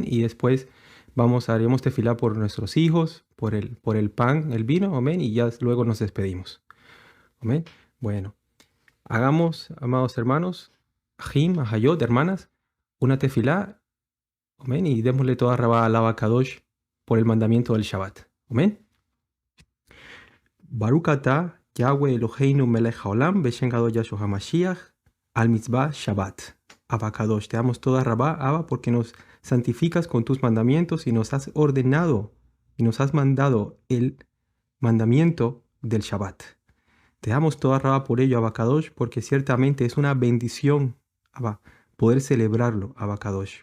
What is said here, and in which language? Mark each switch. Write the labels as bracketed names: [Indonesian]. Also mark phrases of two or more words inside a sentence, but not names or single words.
[Spanish] Y después haremos tefilá por nuestros hijos, por el pan, el vino. Amén. Y ya luego nos despedimos. Amén. Bueno, hagamos, amados hermanos, [Hebrew] אחים, אחיות, [Spanish] hermanas, una tefilá. Amén. Y démosle [Hebrew] תודה רבה [Spanish] al [Hebrew] אבא קדוש [Spanish] por el mandamiento del Shabbat. Amén. [Hebrew] ברוך אתה יהוה אלוהינו מלך העולם בשם גדול ישוע המשיח על מצוות שבת. אבא קדוש, [Spanish] te damos [Hebrew] תודה רבה, [Spanish] Abba, porque nos santificas con tus mandamientos y nos has ordenado y nos has mandado el mandamiento del Shabbat. Te damos [Hebrew] תודה רבה [Spanish] por ello, [Hebrew] אבא קדוש, [Spanish] porque ciertamente es una bendición, Abba, poder celebrarlo, [Hebrew] אבא קדוש.